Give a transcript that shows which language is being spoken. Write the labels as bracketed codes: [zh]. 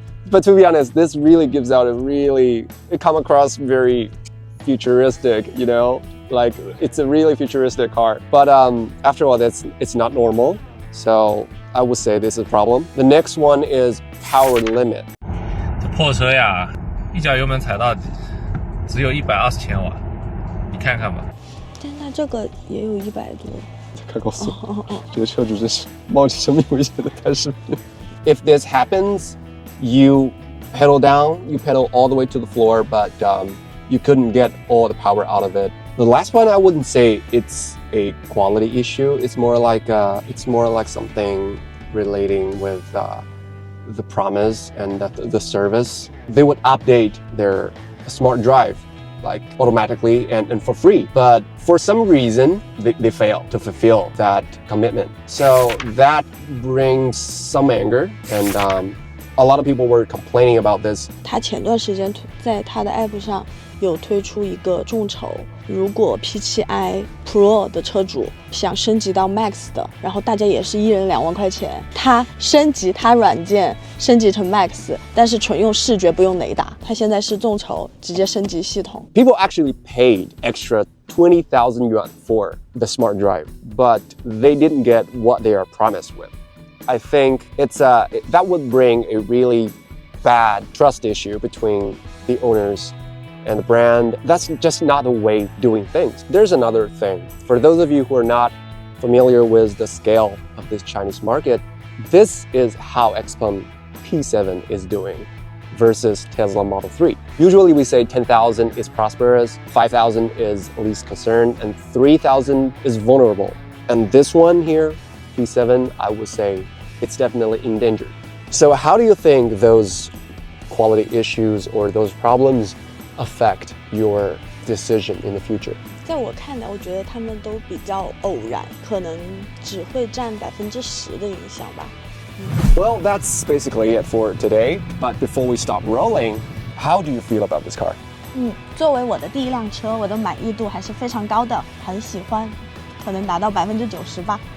[en] But to be honest, this really gives out it come across very futuristic, you know? Like it's a really futuristic car. But after all, it's not normal. So I would say this is a problem. The next one is power limit. [zh] 这破车呀，一脚油门踩到底，只有120千瓦，你看看吧。但它这个也有100多。快告诉我，这个车主真是冒着生命危险的拍视频。 [en] If this happens, you pedal down, you pedal all the way to the floor, but you couldn't get all the power out of it. The last one, I wouldn't say it's a quality issue. It's more like something relating with the promise and the service. They would update their smart drive like automatically and for free. But for some reason, they fail to fulfill that commitment. So that brings some anger, and a lot of people were complaining about this. [zh] 他前段时间在他的 app 上有推出一个众筹，如果 P7i Pro 的车主想升级到 Max 的，然后大家也是1人2万块钱，他升级他软件升级成 Max， 但是纯用视觉不用雷达，他现在是众筹直接升级系统。 [en] People actually paid extra 20,000 yuan for the smart drive, but they didn't get what they are promised with. I think that would bring a really bad trust issue between the owners and the brand. That's just not the way doing things. There's another thing. For those of you who are not familiar with the scale of this Chinese market, this is how Xpeng P7 is doing versus Tesla Model 3. Usually we say 10,000 is prosperous, 5,000 is least concerned, and 3,000 is vulnerable. And this one here, P7, I would say it's definitely endangered. So how do you think those quality issues or those problems affect your decision in the future? [zh] 在我看来，我觉得他们都比较偶然，可能只会占10%的影响吧。 [en] Well, that's basically it for today. But before we stop rolling, how do you feel about this car? [zh] 作为我的第一辆车，我的满意度还是非常高的，很喜欢，可能达到90%吧。